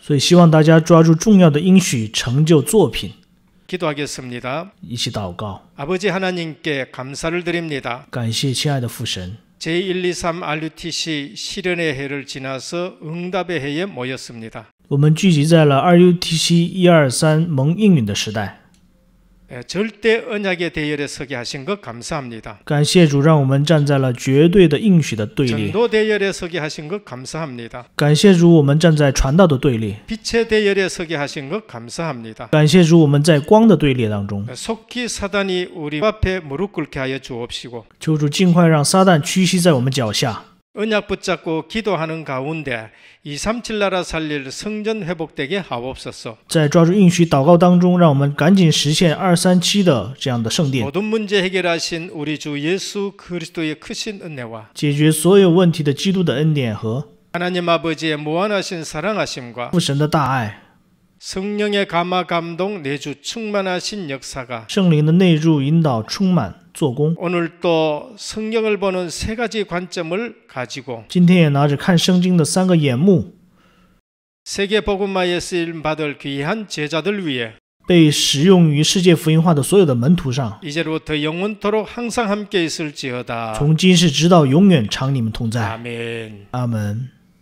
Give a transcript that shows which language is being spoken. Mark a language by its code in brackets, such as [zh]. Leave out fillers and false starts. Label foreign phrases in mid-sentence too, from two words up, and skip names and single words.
[zh] 所以希望大家抓住重要的应许，成就作品。 [ko] 기도하겠습니다. [zh] 一起祷告， [ko] 아버지 하나님께 감사를 드립니다. [zh] 感谢亲爱的父神。 [ko] 제123 RUTC 실현의 해를 지나서 응답의 해에 모였습니다. [zh] 我们聚集在了RUTC 123蒙应允的时代， [ko] 절대 언약의 대열에 서게 하신 것 감사합니다. [zh] 感谢主让我们站在了绝对的应许的队列， [ko] 전도 대열에 서게 하신 것 감사합니다. [zh] 感谢主我们站在传道的队列， [ko] 빛의 대열에 서게 하신 것 감사합니다. [zh] 感谢主我们在光的队列当中。 [ko] 속히 사단이 우리 앞에 무릎 꿇게 하여 주옵시고 [zh] 求主尽快让撒旦屈膝在我们脚下， [ko] 언약 붙잡고 기도하는 가운데 237 나라 살릴 성전 회복되게 하옵소서. [zh] 在抓住应许祷告当中，让我们赶紧实现237的这样的圣殿， [ko] 모든 문제 해결하신 우리 주 예수 그리스도의 크신 은혜와 [zh] 解决所有问题的基督的恩典和 [ko] 하나님 아버지의 무한하신 사랑하심과 [zh] 父神的大爱、 [ko] 성령의 감화 감동 내주 충만하신 역사가 [zh] 圣灵的内住、引导、充满、做工。 [ko] 오늘 또 성경을 보는 세 가지 관점을 가지고 [zh] 今天也拿着看圣经的3个眼目， [ko] 세계 복음화에 쓰임 받을 귀한 제자들 위해 [zh] 被使用于世界福音化的所有的门徒上， [ko] 이제로부터 영원토록 항상 함께 있을지어다. [zh] 从今世直到永远常你们同在。 [ko] 아멘. [zh] 阿门。